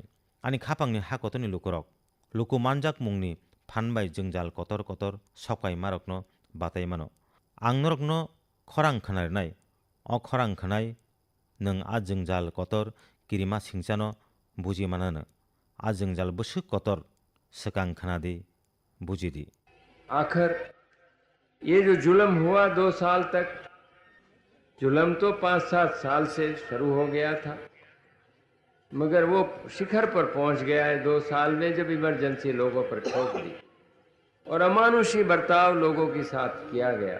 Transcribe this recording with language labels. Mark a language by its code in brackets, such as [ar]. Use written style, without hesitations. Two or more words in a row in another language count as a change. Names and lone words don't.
[trp] Ani khapangni hakotoni lukurok lukumanjak mungni phanbai jwngjal kotor sokaimarokno bataimano. Ang norokno khorang khwnarwnai. O khorang khwnai nwng a jwngjal kotor kirima singchano bujimanano. A jwngjal bwswk kotor swkang khwnadi bujidi. [hi] आखिर ये जो जुल्म हुआ 2 साल तक, जुल्म तो 5-7 साल से शुरू हो गया था, मगर वो शिखर पर पहुंच गया है 2 साल में जब इमरजेंसी लोगों पर ठोक दी और अमानुषी बर्ताव लोगों के साथ किया गया।